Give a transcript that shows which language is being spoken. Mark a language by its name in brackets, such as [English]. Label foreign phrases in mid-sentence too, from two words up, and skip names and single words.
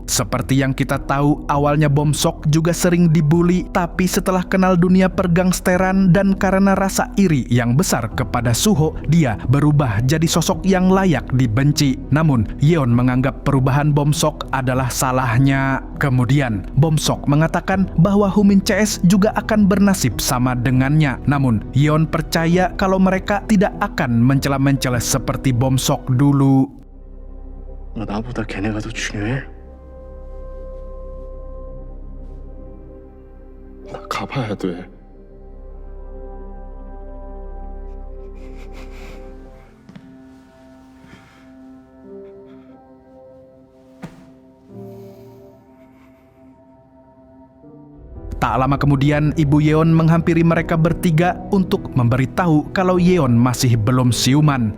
[Indonesian] Seperti yang kita tahu, awalnya Bomsok juga sering dibully, tapi setelah kenal dunia pergangsteran dan karena rasa iri yang besar kepada Suho, dia berubah jadi sosok yang layak dibenci. Namun, Yeon menganggap perubahan Bomsok adalah salahnya. Kemudian, Bomsok mengatakan bahwa Humin CS juga akan bernasib sama dengannya. Namun, Yeon percaya kalau mereka tidak akan mencela-mencela seperti Bomsok dulu. [Korean] 너 나보다 걔네가 더 중요해? 나 가봐야 돼. [Indonesian] Tak lama kemudian, Ibu Yeon menghampiri mereka bertiga untuk memberitahu kalau Yeon masih belum siuman.